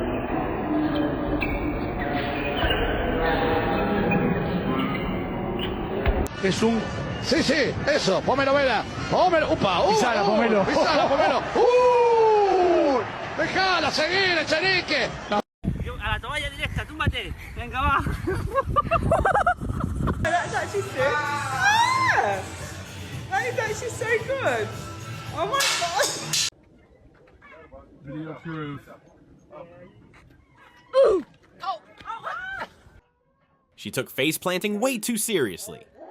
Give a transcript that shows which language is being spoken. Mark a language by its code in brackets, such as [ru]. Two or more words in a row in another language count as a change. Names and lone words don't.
[es] Es un... Sí, sí, eso, pómelo, vela. Pómelo, upa, Pisala, pómelo. Pisala, pómelo. Dejala, seguir, Echenique. A la toalla directa, túmbate. Venga, va. [en] That's actually sick. Ah! That is actually so good. Oh my god. Video proof. She took face planting way too seriously.